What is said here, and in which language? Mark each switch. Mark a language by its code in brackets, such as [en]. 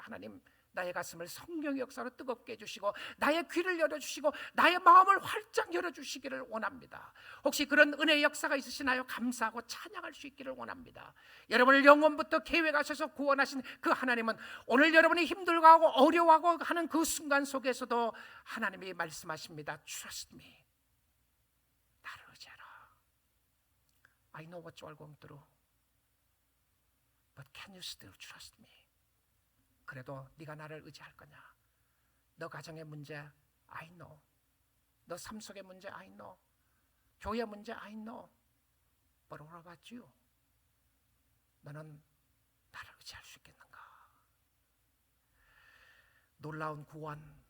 [ko] 하나님, 나의 가슴을 성령의 역사로 뜨겁게 해주시고 나의 귀를 열어주시고 나의 마음을 활짝 열어주시기를 원합니다. 혹시 그런 은혜의 역사가 있으시나요? 감사하고 찬양할 수 있기를 원합니다. 여러분을 영원부터 계획하셔서 구원하신 그 하나님은 오늘 여러분이 힘들어하고 어려워하고 하는 그 순간 속에서도 하나님이 말씀하십니다. [en] Trust me. [ko] 나를 의지하라. [en] I know what you are going through. But can you still trust me? [ko] 그래도 네가 나를 의지할 거냐? 너 가정의 문제 [en] I know. [ko] 너 삶 속의 문제 [en] I know. [ko] 교회 문제 [en] I know. But what about you? [ko] 너는 나를 의지할 수 있겠는가? 놀라운 구원,